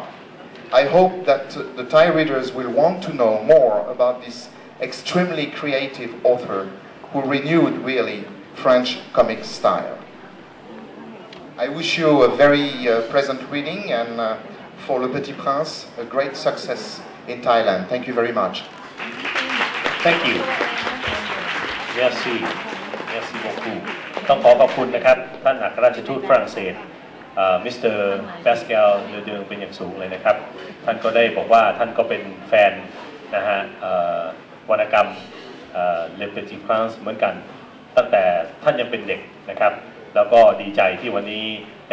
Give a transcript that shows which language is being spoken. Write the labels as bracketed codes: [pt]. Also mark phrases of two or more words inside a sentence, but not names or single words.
[en] I hope that the Thai readers will want to know more about this extremely creative author who renewed really French comic style. I wish you a very pleasant reading and for Le Petit Prince, a great success in Thailand. Thank you very much. Thank you. [fr] Merci. Merci beaucoup. [th] ต้องขอขอบคุณนะครับท่านอัครราชทูตฝรั่งเศสมิสเตอร์แปสแกลเลเดิงเป็นอย่างสูงเลยนะครับท่านก็ได้บอกว่าท่านก็เป็นแฟนนะฮะวรรณกรรมLe Petit Prince เหมือนกันตั้งแต่ท่านยังเป็นเด็กนะครับแล้วก็ดีใจที่วันนี้ได้